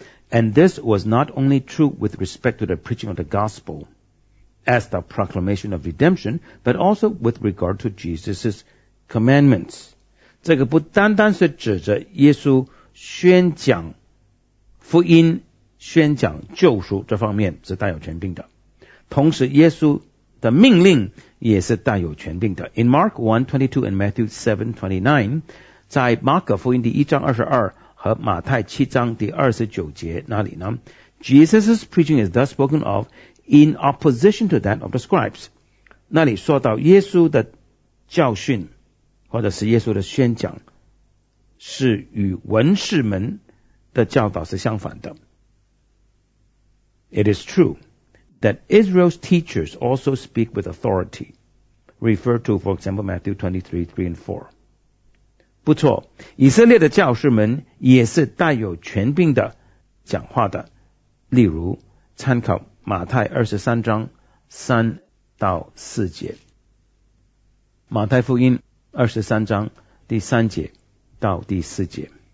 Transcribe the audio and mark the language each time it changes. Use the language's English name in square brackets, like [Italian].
[English] And this was not only true with respect to the preaching of the gospel as the proclamation of redemption， but also with regard to Jesus' commandments。 [Chinese] 这个不单单是指着耶稣宣讲福音、宣讲救赎这方面是带有权柄的，同时耶稣的命令也是带有权柄的。 [English] In Mark 1:22 and Matthew 7:29， [Chinese] 在马可福音第一章二十二和马太七章第二十九节那里呢， [English] Jesus' preaching is thus spoken of in opposition to that of the scribes。 [Chinese] 那里说到耶稣的教训或者是耶稣的宣讲是与文士们的教导是相反的。 [English] It is true that Israel's teachers also speak with authority. Refer to, for example, Matthew 23:3-4. [Chinese] 不错，以色列的教师们也是带有权柄的讲话的。例如，参考马太23章3到4节。马太福音23章第3节到第4节。